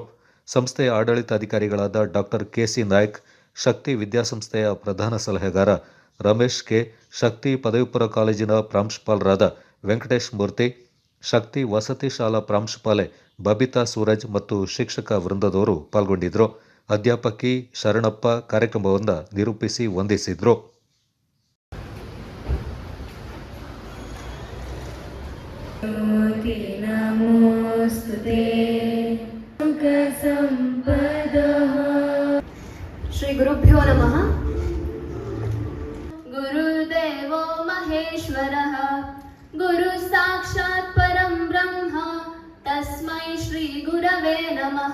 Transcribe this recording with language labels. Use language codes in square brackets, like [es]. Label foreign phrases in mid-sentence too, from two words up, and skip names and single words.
[kn] ಸಂಸ್ಥೆಯ ಆಡಳಿತಾಧಿಕಾರಿಗಳಾದ ಡಾಕ್ಟರ್ ಕೆಸಿ ನಾಯ್ಕ್, ಶಕ್ತಿ ವಿದ್ಯಾಸಂಸ್ಥೆಯ ಪ್ರಧಾನ ಸಲಹೆಗಾರ ರಮೇಶ್ ಕೆ, ಶಕ್ತಿ ಪದವಿಪೂರ್ವ ಕಾಲೇಜಿನ ಪ್ರಾಂಶುಪಾಲರಾದ ವೆಂಕಟೇಶ್ ಮೂರ್ತಿ, ಶಕ್ತಿ ವಸತಿ ಶಾಲಾ ಪ್ರಾಂಶುಪಾಲೆ ಬಬಿತಾ ಸೂರಜ್ ಮತ್ತು ಶಿಕ್ಷಕ ವೃಂದದವರು ಪಾಲ್ಗೊಂಡಿದ್ದರು. ಅಧ್ಯಾಪಕಿ ಶರಣಪ್ಪ ಕಾರ್ಯಕ್ರಮವನ್ನು ನಿರೂಪಿಸಿ ವಂದಿಸಿದರು. [sa] ಶ್ರೀ ಗುರುಭ್ಯೋ ನಮಃ. ಗುರುದೇವೋ ಮಹೇಶ್ವರಃ, ಗುರು ಸಾಕ್ಷಾತ್ ಪರಂ ಬ್ರಹ್ಮ, ತಸ್ಮೈ ಶ್ರೀ ಗುರವೇ ನಮಃ.